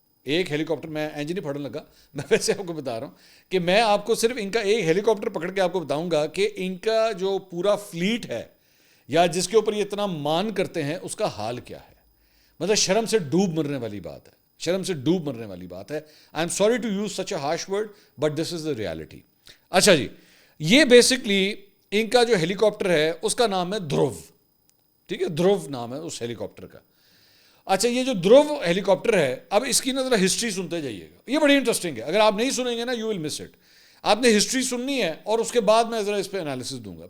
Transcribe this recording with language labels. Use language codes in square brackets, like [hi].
[ur] ایک ہیلی کاپٹر, میں انجن نہیں پھڑنے لگا, میں ویسے آپ کو بتا رہا ہوں کہ میں آپ کو صرف ان کا ایک ہیلی کاپٹر پکڑ کے آپ کو بتاؤں گا کہ ان کا جو پورا فلیٹ ہے یا جس کے اوپر یہ اتنا مان کرتے ہیں اس کا حال کیا ہے. مطلب شرم سے ڈوب مرنے والی بات ہے, شرم سے ڈوب مرنے والی بات ہے. [en] I am sorry to use such a harsh word but this is the reality. [ur] اچھا جی, یہ بیسکلی ان کا جو ہیلی کاپٹر ہے اس کا نام ہے دھرو, ٹھیک ہے, دھرو نام ہے اس ہیلی کاپٹر کا. اچھا, یہ جو دھرو ہیلی کاپٹر ہے, اب اس کی نا ذرا ہسٹری سنتے جائیے گا, یہ بڑی انٹرسٹنگ ہے. اگر آپ نہیں سنیں گے نا [en] You will miss it. [ur] آپ نے ہسٹری سننی ہے اور اس کے بعد میں ذرا اس پہ انالیسس دوں گا.